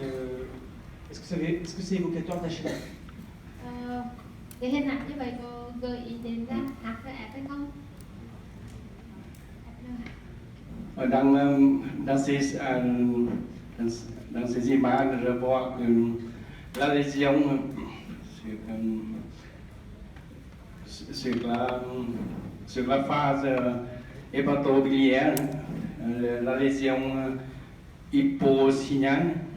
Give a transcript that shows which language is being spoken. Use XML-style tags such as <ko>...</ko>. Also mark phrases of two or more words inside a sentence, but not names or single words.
<fr>Est-ce que c'est évocateur d'HLF?</fr> <vi>Cái hình ảnh như vậy có gợi ý đến ra HRF hay không?</vi> <fr>Dans ces images, je vois que la lésion sur la phase hépatobiliaire, la lésion hyposignale.</fr>